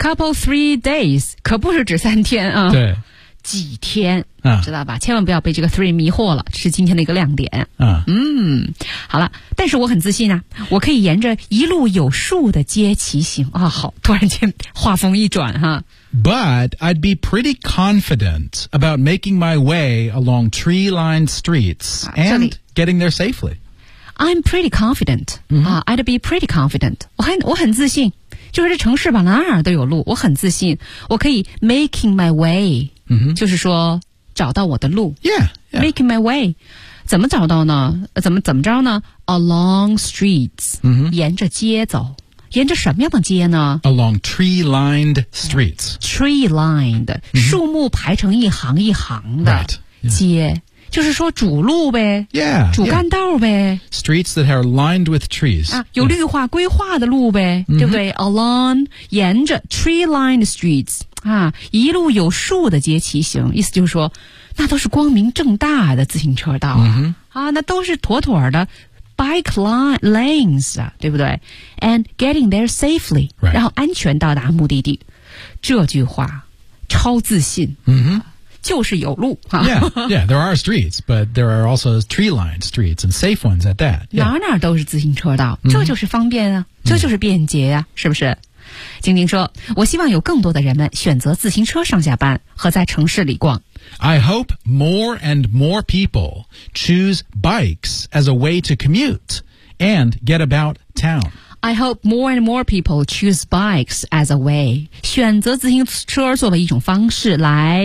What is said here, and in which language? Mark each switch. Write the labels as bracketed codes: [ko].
[en] Couple three days, [zh] 可不是指三天啊。对。几天、啊、知道吧千万不要被这个 three 迷惑了是今天的一个亮点。嗯好了但是我很自信啊我可以沿着一路有树的街骑行啊好突然间画风一转哈。 [en] But I'd be pretty confident about making my way along tree-lined streets and getting there safely. I'm pretty confident.、 Mm-hmm. I'd be pretty confident. [zh] 我很自信。就是这城市吧哪儿都有路我很自信。我可以 [en] making my way,、 mm-hmm. [zh] 就是说找到我的路。 [en] Yeah, yeah. Making my way. [zh] 怎么找到呢怎么着呢 [en] ?Along streets,、 mm-hmm. [zh] 沿着街走。沿着什么样的街呢 [en] ?Along tree-lined streets. Tree-lined,、 mm-hmm. [zh] 树木排成一行一行的街。 [en] Right. Yeah. [zh] 就是说主路呗 [en] yeah, [zh] 主干道呗、 [en] yeah. Streets that are lined with trees、 [zh] 啊、有绿化规划的路呗、 mm-hmm. 对不对 Along 沿着 [en] tree-lined streets、 [zh] 啊、一路有树的街骑行意思就是说那都是光明正大的自行车道、啊 mm-hmm. 啊、那都是妥妥的 bike lanes、啊、对不对 [en] And getting there safely、 right. [zh] 然后安全到达目的地这句话超自信、 mm-hmm. 就是有路。 [en] Yeah, there are streets, but there are also tree-lined streets and safe ones at that.、Yeah. [zh] 哪哪都是自行车道，这就是方便啊、mm-hmm. 这就是便捷啊、mm-hmm. 是不是？晶晶说，我希望有更多的人们选择自行车上下班和在城市里逛。 [en] I hope more and more people choose bikes as a way to commute and get about town. I hope more and more people choose bikes as a way. [zh] 选择自行车作为一种方式来、